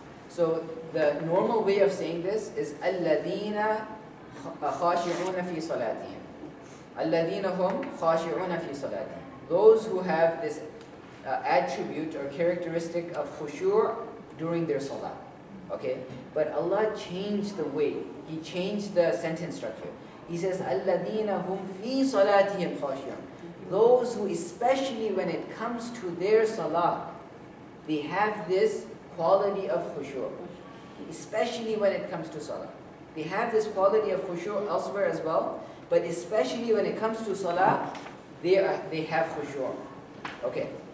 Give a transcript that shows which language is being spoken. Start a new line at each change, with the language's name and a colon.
English: So the normal way of saying this is
Arabic: الَّذِينَ خَاشِعُونَ فِي صَلَاتِهِمْ. الَّذِينَ هُمْ خَاشِعُونَ فِي صَلَاتِهِمْ.
English: Those who have this attribute or characteristic of khushu' during their salah. Okay? But Allah changed the way. He changed the sentence structure. He says,
Arabic: الَّذِينَ هُمْ فِي صَلَاتِهِمْ خَاشِعُونَ.
English: Those who, especially when it comes to their salah, they have this quality of khushu'. Especially when it comes to salah. They have this quality of khushu' elsewhere as well, but especially when it comes to salah, they have khushu'. Okay.